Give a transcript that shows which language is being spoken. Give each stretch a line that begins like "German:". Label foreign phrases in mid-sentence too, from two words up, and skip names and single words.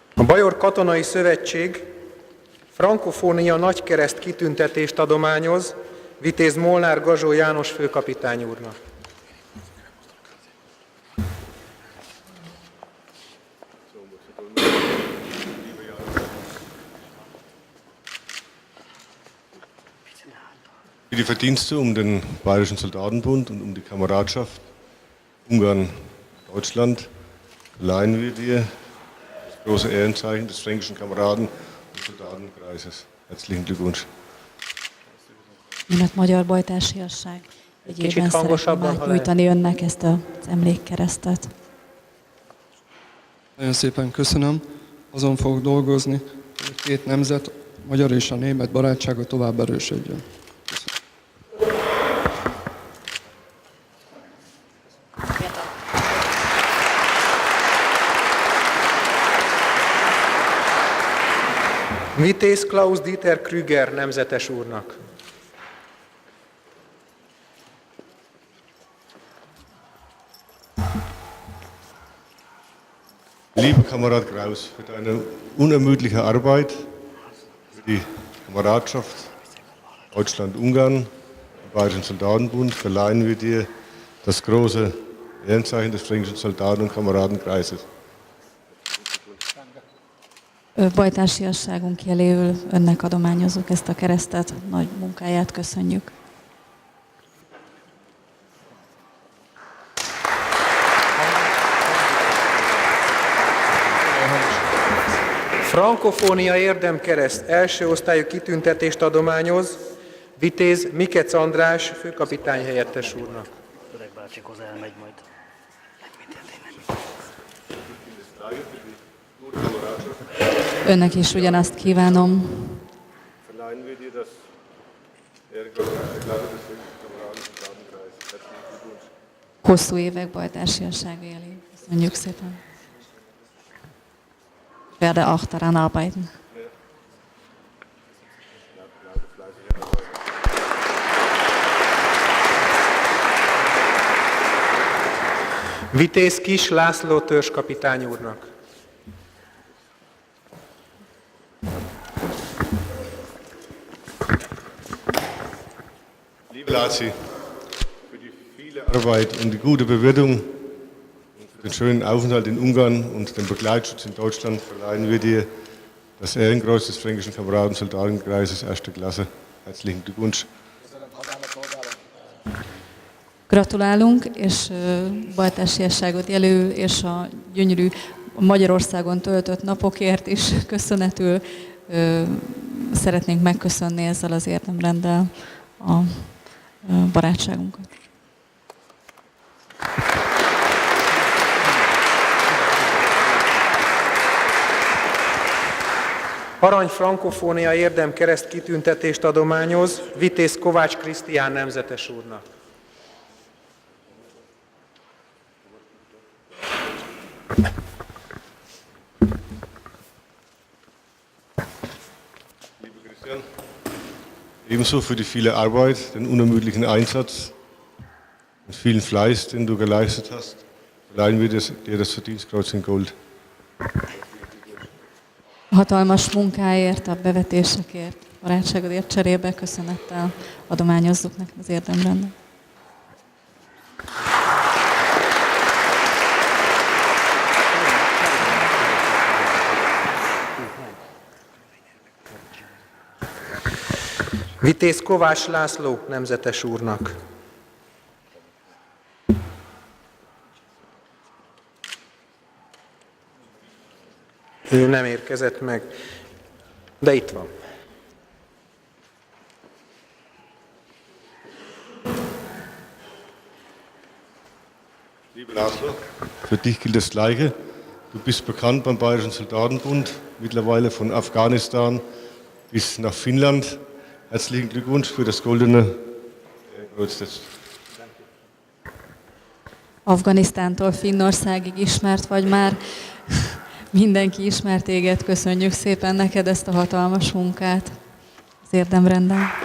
Hungarian: Bajor Katonai Szövetség Frankofónia nagykereszt kitüntetést adományoz Vitéz Molnár Gazsó János főkapitány úrnak.
German: Für die Verdienste um den Bayerischen Soldatenbund und um die Kameradschaft Ungarn-Deutschland verleihen wir dir das große Ehrenzeichen des fränkischen Kameraden- und Soldatenkreises. Herzlichen Glückwunsch.
Hungarian: Német-magyar bajtársiasság egyében Kicsit szeretném hangosabban, ha átnyújtani önnek ezt az emlékkeresztet. Nagyon szépen köszönöm. Azon fogok dolgozni, hogy a két nemzet, a magyar és a német barátsága tovább erősödjön. Vitéz Klaus Dieter Krüger nemzetes úrnak.
German: Lieber Kamerad Kraus, für deine unermüdliche Arbeit, für die Kameradschaft Deutschland-Ungarn, im Bayerischen Soldatenbund, verleihen wir dir das große Ehrenzeichen des fränkischen Soldaten- und Kameradenkreises.
Hungarian: Bajtársiasságunk jeléül önnek adományozunk ezt a keresztet, nagy munkáját köszönjük. Frankofónia érdemkereszt első osztályú kitüntetést adományoz Vitéz Mikec András főkapitány helyettes úrnak. Öreg bácsikhoz elmegy majd. Önnek is ugyanazt kívánom.
German: Verleihen wir dir das Ehrenkreuz erster Klasse des fränkischen Kameraden- und Soldatenkreises. Herzlichen Glückwunsch.
Hungarian: Hosszú évek bajtársiassága jeléül. Köszönjük szépen.
German: Ich werde auch daran arbeiten.
Hungarian: Vitéz Kis László törzskapitány úrnak.
German: Liebe Lazi, für die viele Arbeit und die gute Bewirtung und für den schönen Aufenthalt in Ungarn und den Begleitschutz in Deutschland verleihen wir dir das Ehrenkreuz des fränkischen Kameraden- und Soldatenkreises erster Klasse. Herzlichen Glückwunsch.
Hungarian: Gratulálunk, és bajtársiasságot jelöl, és a gyönyörű Magyarországon töltött napokért is köszönetül szeretnénk megköszönni ezzel az érdemrenddel a barátságunkat. Arany Frankofónia érdemkereszt kitüntetést adományoz Vitéz Kovács Krisztián nemzetes úrnak.
German: Lieber Christian, ebenso für die viele Arbeit, den unermüdlichen Einsatz und vielen Fleiß, den du geleistet hast, verleihen wir dir das Verdienstkreuz in Gold.
Hungarian: Hatalmas munkáért, a bevetésekért, barátságodért cserébe köszönettel adományozzuk neked az érdemrendet. Vitéz Kovács László nemzetes úrnak. Ő nem érkezett meg, de itt van.
German: Lieber Laszlo, für dich gilt das Gleiche. Du bist bekannt beim Bayerischen Soldatenbund, mittlerweile von Afghanistan bis nach Finnland. Herzlichen Glückwunsch für das goldene Kreuz.
Hungarian: Afganisztántól Finnországig ismert vagy már. Mindenki ismert téged, köszönjük szépen neked ezt a hatalmas munkát az érdemrenden.